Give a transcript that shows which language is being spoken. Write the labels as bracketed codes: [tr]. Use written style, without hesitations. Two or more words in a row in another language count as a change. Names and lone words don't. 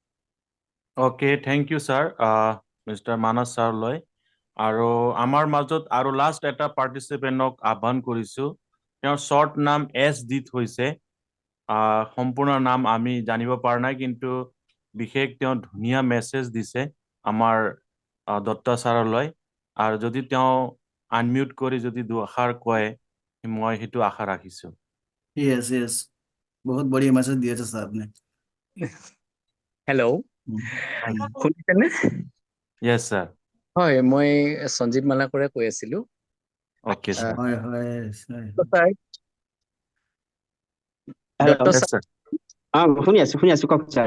[en] OK thank you [as] ছাৰ মিষ্টাৰ মানস ছাৰলৈ আৰু আমাৰ মাজত আৰু লাষ্ট এটা পাৰ্টিচিপেণ্টক আহ্বান কৰিছো তেওঁৰ শ্বৰ্ট নাম এছ দি থৈছে সম্পূৰ্ণ নাম আমি জানিব পৰা নাই কিন্তু বিশেষ তেওঁ ধুনীয়া মেছেজ দিছে আমাৰ দত্ত ছাৰলৈ আৰু যদি তেওঁ আনমিউট কৰি যদি দুআষাৰ কয় মই সেইটো আশা ৰাখিছো [en] yes yes [hi] बहुत बढ़िया मैसेज दिया था साहब ने [as] হেল্ল' শুনিছেনে [en] Yes sir [as] হয় মই সঞ্জীৱ মালাকৰে কৈ আছিলো [en] OK sir [as] হয় হয় দত্ত [en] Yes sir [as] শুনি আছো কওক ছাৰ